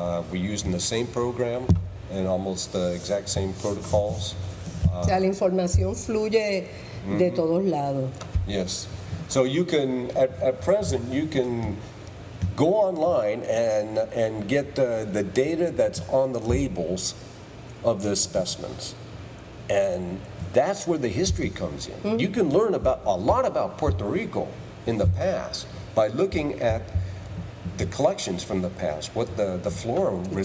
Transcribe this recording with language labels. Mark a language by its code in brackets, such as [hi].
[en] We're using the same program and almost the exact same protocols. [es] O sea, la información fluye de todos lados. [en] Yes. So you can, at present, you can go online and get the data that's on the labels of the specimens. And that's where the history comes in. You can learn a lot about Puerto Rico in the past by looking at the collections from the past, what the flora really